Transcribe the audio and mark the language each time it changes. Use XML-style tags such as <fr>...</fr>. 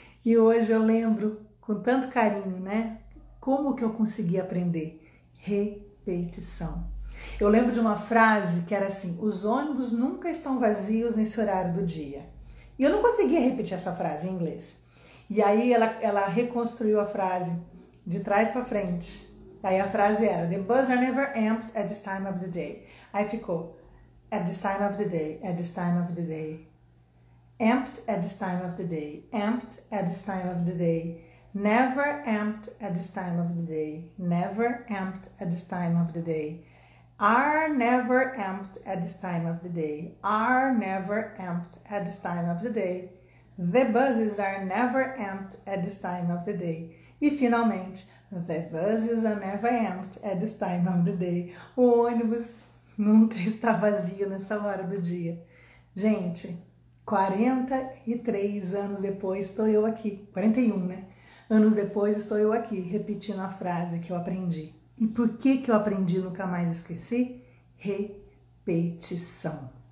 <pt>E hoje eu lembro com tanto carinho, né? Como que eu consegui aprender? Repetição. Eu lembro de uma frase que era assim: os ônibus nunca estão vazios nesse horário do dia. E eu não conseguia repetir essa frase em inglês. E aí ela reconstruiu a frase de trás para frente. Aí a frase era:</pt> <en>the buses are never empty at this time of the day.</en> <pt>Aí ficou:</pt> <en>at this time of the day, at this time of the day. Empty at this time of the day, empty at this time of the day. Never empty at this time of the day, never empty at this time of the day. Are never empty at this time of the day, are never empty at this time of the day. The buses are never empty at this time of the day.</en> <pt>E finalmente,</pt> <en>the buses are never empty at this time of the day.</en> <pt>O ônibus nunca está vazio nessa hora do dia. Gente, 43 anos depois estou eu aqui, 41, né? Anos depois estou eu aqui, repetindo a frase que eu aprendi. E por que eu aprendi e nunca mais esqueci? Repetição.</pt>